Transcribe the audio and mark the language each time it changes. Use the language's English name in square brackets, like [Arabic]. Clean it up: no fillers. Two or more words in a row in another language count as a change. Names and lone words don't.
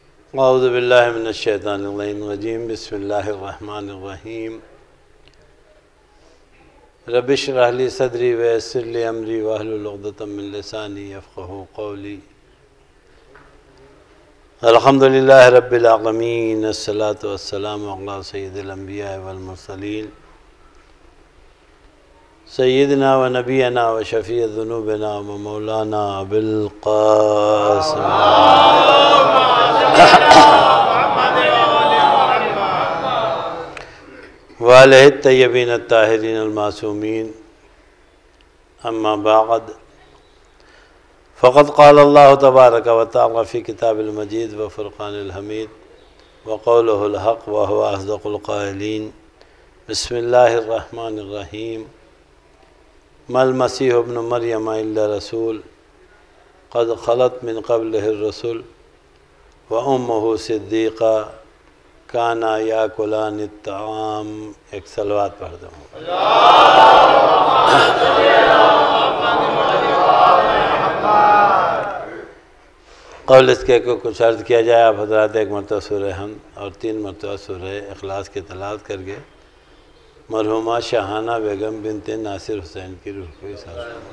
[Arabic] أعوذ بالله من الشيطان الرجيم بسم الله الرحمن الرحيم رب اشرح لي صدري ويسر لي أمري واحلل عقدة من لساني يفقهوا قولي. الحمد لله رب العالمين الصلاة والسلام على سيد الأنبياء والمرسلين سيدنا ونبينا وشفيع ذنوبنا ومولانا أبو القاسم وآله الطيبين الطاهرين المعصومين أما بعد فقد قال الله تبارك وتعالى في كتابه المجيد وفرقانه الحميد وقوله الحق وهو أصدق القائلين. بسم الله الرحمن الرحيم ما المسيح ابن مريم إلا رسول قد خلت من قبله الرسل وأمه صديقة كانا يأكلان الطعام. [Urdu] ایک صلوات پڑھ دوں. قول اس کے کو کچھ عرض کیا جائے. آپ حضرات ایک مرتبہ سورہ حمد اور 3 مرتبہ سورہ اخلاص کی تلاوت کر کے مرحومہ شاہانہ بیگم بنت ناصر حسین کی روح کو اشارہ.